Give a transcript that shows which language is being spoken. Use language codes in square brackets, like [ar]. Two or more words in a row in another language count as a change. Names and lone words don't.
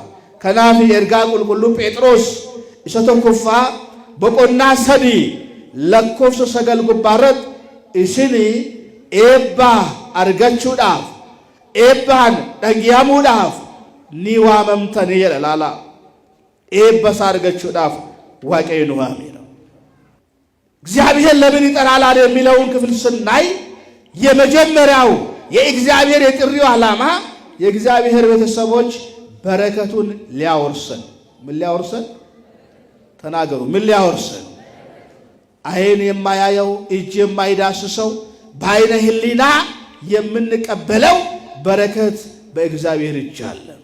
[om] kanaaf ergaa qulqulluu Phexros isa tokkoffaa boqonnaa 3 lakkoofsa 9 gubbaarratti isini eebba argachuudhaaf eebbaan dhagiyamuudhaaf ni waamamtanii jedha laala eebba argachuudhaaf waaqayyo nu waameera [am] እግዚአብሔር ለምን ይጠራላል የሚለውን ክፍል ስናይ የመጀመሪያው የእግዚአብሔር የጥሪው ዓላማ የእግዚአብሔር ቤተሰቦች በረከቱን ሊያወርሰን ምን ሊያወርሰን ተናገሩ ምን ሊያወርሰን አይን የማያየው እጅ የማይዳስሰው በአይነ ህሊና የምንቀበለው በረከት በእግዚአብሔር እጅ አለ